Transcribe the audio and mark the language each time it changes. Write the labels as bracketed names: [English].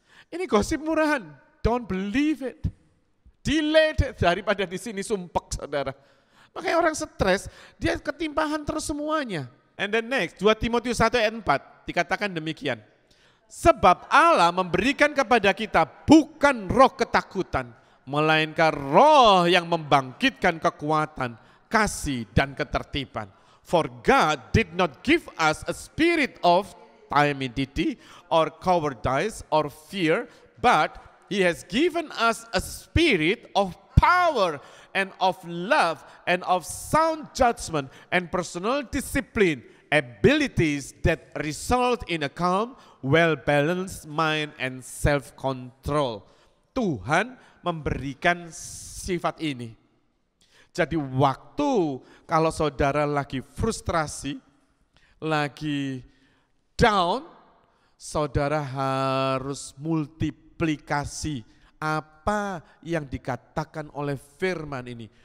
[Indonesian] Ini gosip murahan, [English] don't believe it. Delete it, [Indonesian] daripada di sini sumpek saudara. Makanya orang stres, dia ketimpahan terus semuanya. [English] And then next, [Indonesian] 2 Timotius 1 ayat 4, dikatakan demikian. Sebab Allah memberikan kepada kita bukan roh ketakutan, melainkan roh yang membangkitkan kekuatan, kasih dan ketertiban. [English] For God did not give us a spirit of timidity or cowardice or fear, but He has given us a spirit of power and of love and of sound judgment and personal discipline, abilities that result in a calm, well-balanced mind and self-control. [Indonesian] Tuhan memberikan sifat ini. Jadi waktu kalau saudara lagi frustrasi, lagi down, saudara harus multiplikasi apa yang dikatakan oleh firman ini.